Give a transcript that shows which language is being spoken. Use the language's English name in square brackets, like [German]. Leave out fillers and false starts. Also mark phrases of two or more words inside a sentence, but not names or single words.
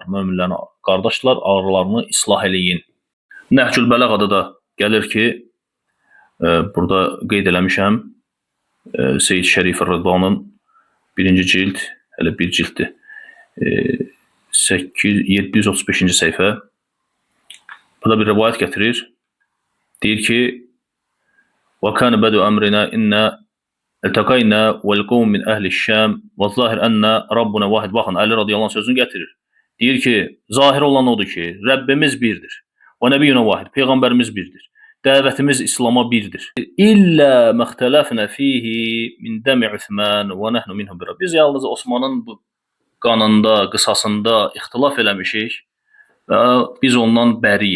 [Azerbaijani] Möminlərin qardaşdılar, aralarını islah eləyin. Nəhcül Bələğada da gəlir ki, burada qeyd eləmişəm, Seyyid Şərif Rıdvanın birinci cild, hələ bir cilddir, 735-ci səhifə. Burada bir rivayət gətirir. Deyir ki, [Arabic] وَكَانَ بَدُوا أَمْرِنَا إِنَّا الْتَقَيْنَا وَالْقَوْمُ مِنْ أَهْلِ الشَّامِ وَالظَّاهِرْ أَنَّ رَبُّنَا وَاحِدٌ. [Azerbaijani] Baxın, Əli [Arabic] رضي الله عنه [Azerbaijani] sözünü gətirir. Deyir ki, zahir olan odur ki, Rəbbimiz birdir. [Arabic] ونبينا واحد, [Azerbaijani] Peyğəmbərimiz birdir. Dəvətimiz İslama birdir. [Arabic] إلا اختلفنا فيه من دم عثمان ونحن منه بريء. [Azerbaijani] Biz yalnız Osmanın bu qanında, qısasında ixtilaf eləmişik və biz ondan bəriyik.